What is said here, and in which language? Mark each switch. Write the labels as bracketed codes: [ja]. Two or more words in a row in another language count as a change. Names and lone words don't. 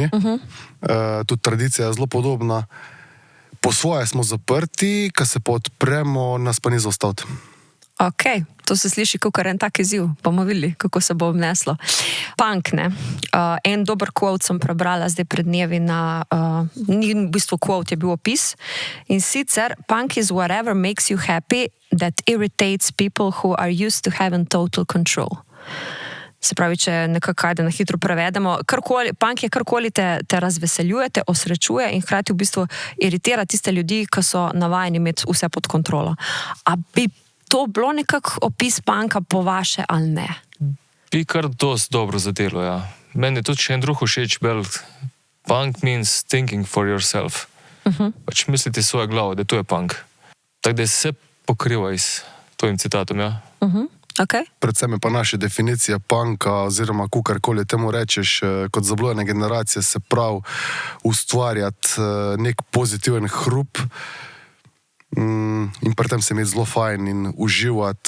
[sl] Tudi tradicija je zelo podobna. Po svoje smo zaprti, ko se pa odpremo, nas pa ni zastaviti. Ok, to se sliši kot en tak izziv. Bomo videli, kako se bo obneslo. Punk, ne? En dober quote sem prebrala zdaj pred dnevi ni v bistvu quote, je bil opis. In sicer, [en] punk is whatever makes you happy that irritates people who are used to having total control. [sl] Se pravi, če nekako na hitro prevedemo, punk je karkoli te razveseljuje, te osrečuje in hkrati v bistvu iritira tiste ljudi, ki so navajeni imeti vse pod kontrolo. A bi to bilo nekako opis punka po vaše ali ne? Bi kar dosti dobro zadelo, ja. Meni je tudi še en drug všeč bel. [en] Punk means thinking for yourself. [sl] Pač misliti svojo glavo, da to je punk. Tako da se pokriva s tvojim citatom, ja. Okay. Predvsem je pa naša definicija punka, oziroma kukarkoli temu rečeš, kot Zablojena generacija, se pravi ustvarjati nek pozitiven hrup, in pri tem se imeti zelo fajn in uživati.